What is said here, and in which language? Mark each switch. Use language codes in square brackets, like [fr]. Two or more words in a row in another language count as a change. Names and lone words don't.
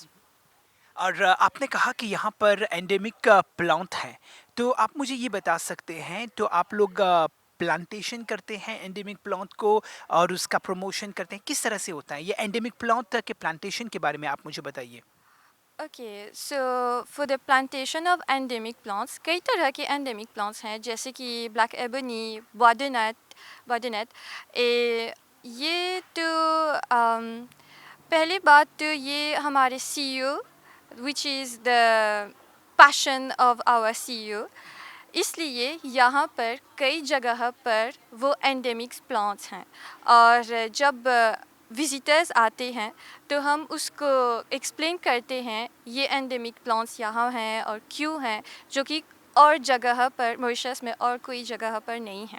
[hi] और आपने कहा कि यहाँ पर [en] endemic plant [hi] है, तो आप मुझे ये बता सकते हैं, तो आप लोग प्लांटेशन करते हैं [en] endemic plant [hi] को और उसका प्रमोशन करते हैं, किस तरह से होता है ये [en] endemic plant [hi] के प्लांटेशन के बारे में आप मुझे बताइए। [en] Okay, so for the plantation of endemic plants, [hi] कई तरह के [en] endemic plants [hi] हैं, जैसे कि [en] black ebony, [hi] bois de net, ये तो पहली बात तो ये हमारे CEO [en] which is the passion of our CEO, [hi] इसलिए यहाँ पर कई जगह पर वो [en] endemics plants [hi] हैं और जब विजिटर्स आते हैं तो हम उसको एक्सप्लेन करते हैं ये [en] endemic plants [hi] यहाँ हैं और क्यों हैं, जो कि और जगह पर मॉरिशस में और कोई जगह पर नहीं है।